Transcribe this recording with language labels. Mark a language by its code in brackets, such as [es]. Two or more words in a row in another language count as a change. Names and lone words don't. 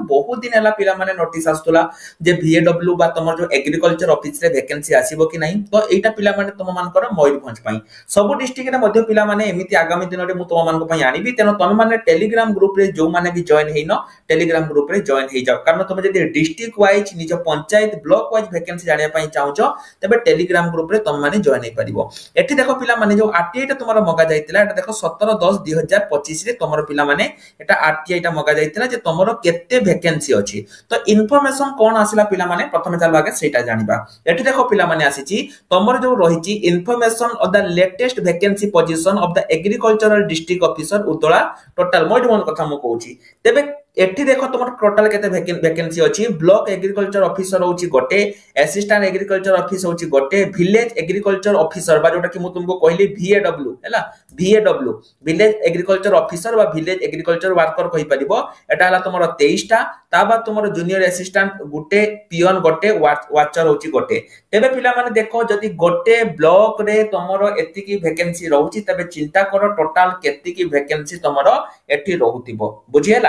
[or] ବହୁତ ଦିନ ହେଲା ପିଲା ମାନେ ନୋଟିସ ଆସିଥିଲା ଯେ VAW ବା ତୁମର ଯୋ [en] agriculture office [or] ରେ ଭେକେନ୍ସି ଆସିବ କି ନାହିଁ ତ ଏଇଟା ପିଲା ମାନେ ତୁମ ମାନଙ୍କର ମୟୂରଭଞ୍ଜ ପାଇଁ [en] sub district [or] ରେ ମଧ୍ୟ ପିଲା ମାନେ ଏମିତି ଆଗାମୀ ଦିନ ରେ ମୁଁ ତୁମ ମାନଙ୍କ ପାଇଁ ଆଣିବି ତେଣୁ ତୁମ ମାନେ [en] Telegram group [or] ରେ ଯୋ ମାନେ ବି ଜଏନ ହୋଇନ [en] Telegram group [or] ରେ ଜଏନ ହୋଇ ଯାଅ କାରଣ ତୁମ ଯଦି [en] district wise [or] ନିଜ ପଞ୍ଚାୟତ [en] block wise vacancy [or] ଜାଣିବା ପାଇଁ ଚାହୁଁଛ ତେବେ [en] Telegram group [or] ରେ ତୁମ ମାନେ ଜଏନ ହୋଇ ପାରିବ। ଏଠି ଦେଖ ପିଲା ମାନେ ଯୋ ଆରଟିଆଇ ଟା ତୁମର ମଗା ଯାଇଥିଲା ଏଇଟା ଦେଖ 17/10/2025 ରେ ତୁମର ପିଲା ମାନେ ଏଇଟା ଆରଟିଆଇ ଟା ମଗା ଯାଇଥିଲା ଯେ ତୁମର କେତେ ଭେକେନ୍ସି ଅଛି ତ ଇନଫର୍ମେସନ କଣ ଆସିଲା ପିଲା ମାନେ ପ୍ରଥମେ ଚାଲ ଆଗେ ସେଇଟା ଜାଣିବା। ଏଠି ଦେଖ ପିଲା ମାନେ ଆସିଛି ତୁମର ଯୋ ରହିଛି [en] information of the latest vacancy position of the agricultural district officer [or] ଉଦଲା ଟୋଟାଲ ମୋଡ଼ କଥା ମୁଁ କହୁଛି ତେବେ ଏଠି ଦେଖ ତୁମର ଟୋଟାଲ କେତେ ଭେକେନ୍ସି ଅଛି [en] block agriculture officer [or] ହେଉଛି ଗୋଟେ [en] assistant agriculture officer [or] ହେଉଛି ଗୋଟେ [en] village agriculture [or] ଅଫିସର ବା ଯୋଉଟା କି ମୁଁ ତୁମକୁ କହିଲି VAW ହେଲା VAW [en] village agriculture officer [or] ବା [en] village agriculture worker [or] କହି ପାରିବ ଏଇଟା ହେଲା ତୁମର 23 ଟା ତା ବାଦ ତୁମର [en] junior assistant [or] ଗୋଟେ ପିଅନ ଗୋଟେ ୱାଚର ହେଉଛି ଗୋଟେ ତେବେ ପିଲା ମାନେ ଦେଖ ଯଦି ଗୋଟେ ବ୍ଲକ ରେ ତୁମର ଏତିକି ଭେକେନ୍ସି ରହୁଛି ତେବେ ଚିନ୍ତା କର ଟୋଟାଲ କେତିକି ଭେକେନ୍ସି ତୁମର ଏଠି ରହୁଥିବ ବୁଝି ହେଲା।